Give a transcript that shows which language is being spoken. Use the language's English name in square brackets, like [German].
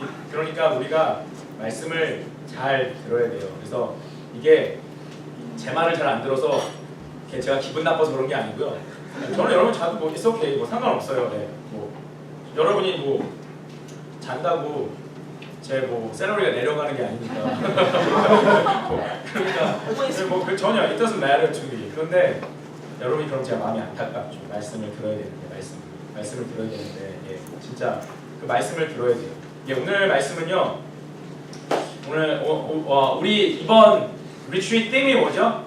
[Korean] 그러니까 우리가 말씀을 잘 들어야 돼요. 그래서 이게 제 말을 잘 안 들어서 제가 기분 나빠서 그런 게 아니고요. 저는 여러분 자도 뭐 [English] it's okay. [Korean] 뭐 상관없어요. 네. 뭐 여러분이 뭐 잔다고 제 뭐 샐러리가 내려가는 게 아니니까. 그러니까 뭐 전혀 [English] it doesn't matter to me. [Korean] 그런데 여러분이 그럼 제가 마음이 안타깝죠. 말씀을 들어야 되는데 말씀을 들어야 되는데 진짜 그 말씀을 들어야 돼요. 오늘 말씀은요. 오늘 우리 이번 retreat theme이 뭐죠?